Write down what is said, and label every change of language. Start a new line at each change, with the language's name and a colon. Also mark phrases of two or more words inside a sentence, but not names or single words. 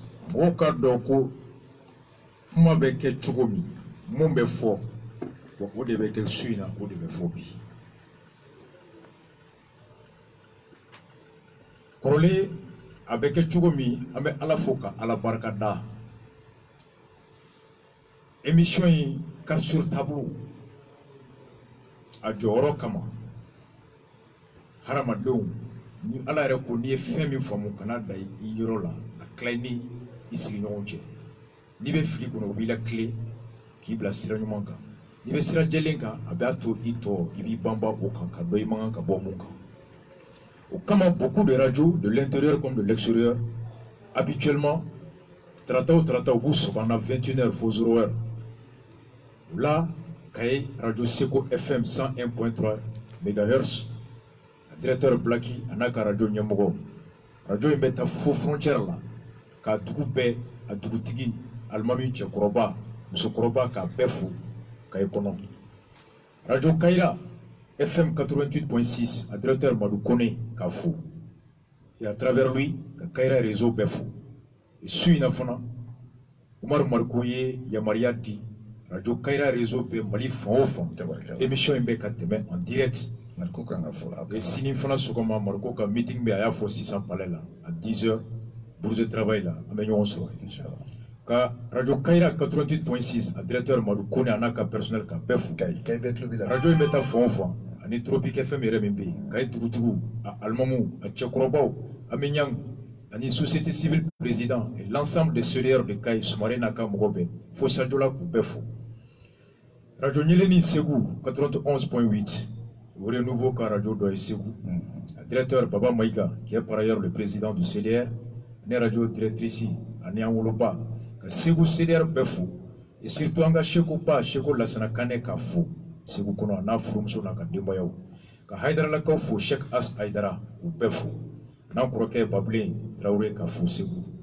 Bambara: Mɔgɔw ka dɔn ko kuma bɛ kɛ cogo min mun bɛ fɔ bon o de bɛ kɛ su in na o de bɛ fɔ bi kɔrɔlen a bɛ kɛ cogo min an bɛ ala fo ka ala barika da émission in
French: carte sur tableau
Bambara: a jɔyɔrɔ kama hadamadenw ni ala yɛrɛ ko n'i ye fɛn min faamu kana da i yɔrɔ la a tila ni i sigiɲɔgɔn cɛ n'i bɛ fili kɔnɔ u b'i la tile k'i bila sira ɲuman kan n'i bɛ sira jɛlen kan a b'a to i tɔ i b'i banba o kan ka dɔ i man kan ka bɔ mun kan au kama
French: beaucoup de radios de l'intérieur comme de l'extérieur habituellement
Bambara: tarata o tarata u b'u sɔgɔ an na 21h fo 0h là Kaye radio Seko FM 101.3 MHz directeur Blacky anaka radio ɲɛmɔgɔ radio in bɛ taa fo frontière la ka dugu bɛɛ a dugutigi alimami cɛkɔrɔba musokɔrɔba k'a bɛɛ fo Kaye kɔnɔ radio Kayira FM 88.6 à directeur Madou Kone k'a fo
French: et à travers lui
Bambara: ka Kayira réseau bɛɛ fo et su in na fana Umar Mariko ye yamaruya di radio Kayira réseau bɛɛ Mali fan o fan émission in bɛ ka tɛmɛ
French: en direct
Bambara: et sini fana sɔgɔma Mariko ka meeting bɛ a y'a fɔ sisan palais la à 10h
French: bourse de travail
Bambara: la an bɛ ɲɔgɔn sɔrɔ ka radio Kayira 88.6 à directeur Madou Kone a n'a ka personnel ka bɛɛ fo radio in bɛ taa fan o fan ani Tropique FM yɛrɛ min bɛ yen Kaye dugutigiw a alimamuw a cɛkɔrɔbaw a bɛ ɲangu ani
French: société civile président et l'ensemble des solidaires de Kaye
Bambara: Soumaré n'a ka mɔgɔ bɛɛ fo Sadiola k'u bɛɛ fo radio Ɲeleni Ségou 91.8
French: au renouveau
Bambara: ka radio dɔ ye Ségou directeur Baba Maïga
French: qui est par ailleurs le président du CDR
Bambara: ani radio directrice ani an woloba ka Ségou CDR bɛɛ fo
French: et surtout
Bambara: an ka Seko Ba Seko Lassana Kane ka fo Ségou kɔnɔ a n'a furumuso n'a ka denbayaw ka Haydaralakaw fo Cheikh As Haydara u bɛɛ fo n'an kɔrɔkɛ Babilen Traoré ka fo Ségou